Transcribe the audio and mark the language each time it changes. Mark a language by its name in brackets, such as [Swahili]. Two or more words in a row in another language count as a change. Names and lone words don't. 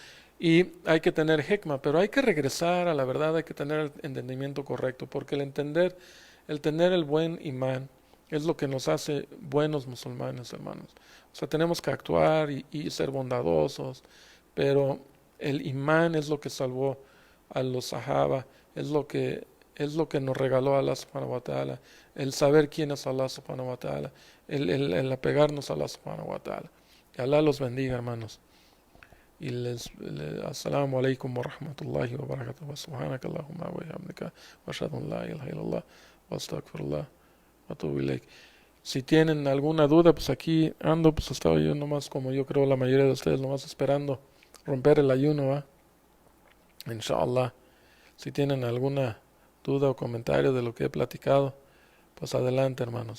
[Spanish] Y hay que tener hikma, pero hay que regresar a la verdad, hay que tener el entendimiento correcto, porque el tener el buen imán es lo que nos hace buenos musulmanes, hermanos. O sea, tenemos que actuar y ser bondadosos, pero el imán es lo que salvó a los sahaba, es lo que nos regaló [Arabic] الله سبحانه وتعالى, [Spanish] el saber quién es [Arabic] الله سبحانه وتعالى, [Spanish] el apegarnos a [Arabic] الله سبحانه وتعالى. [Spanish] Que Allah los bendiga, hermanos. [Arabic] Y السلام عليكم ورحمة الله وبركاته. وسبحانك اللهم وبحمدك وأشهد أن لا إله إلا الله وأستغفر الله وأتوب إليك. [Spanish] Si tienen alguna duda, pues aquí ando, pues estaba yo nomás, como yo creo la mayoría de ustedes, nomás esperando romper el ayuno, ¿va? Inshallah. Si tienen alguna duda o comentario de lo que he platicado, pues adelante, hermanos.